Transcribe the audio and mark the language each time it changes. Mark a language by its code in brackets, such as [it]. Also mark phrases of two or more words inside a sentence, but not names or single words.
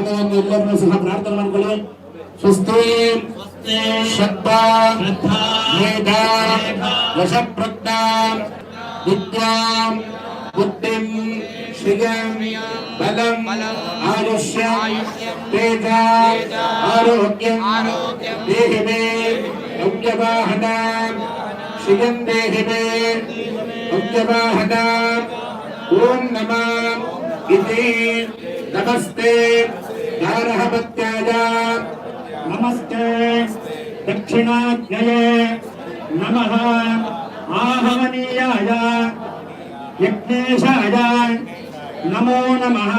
[kn] ಒಂದು ಎಲ್ಲರನ್ನೂ ಸಹ ಪ್ರಾರ್ಥನೆ ಮಾಡ್ಕೊಳ್ಳಿ. [sa] ಸ್ವಸ್ತಿ ಶ್ರದ್ಧಾ ಮೇಧಾ ವಶಪ್ರಜ್ಞಾ ವಿದ್ಯಾಂ ಬುದ್ಧಿಂ ಶ್ರಿಯಂ ಬಲಂ ಆಯುಷ್ಯಂ ತೇಜ ಆರೋಗ್ಯಂ ದೇಹಿ ಮೇ ಯೌಗ್ಯವಾಹನ ಶ್ರಿಯಂ ದೇಹಿ ಮೇ ಯೌಗ್ಯವಾಹನ. ಓಂ ನಮಃ ಇತಿ ನಮಸ್ತೆ ಗಾರಹಪತ್ಯಾಯ ನಮಸ್ತೆ ದಕ್ಷಿಣಾಜ್ಞಯೇ ನಮಃ ಆಹವನೀಯಾಯ ಯಜ್ಞೇಶಾಯ ನಮೋ ನಮಃ.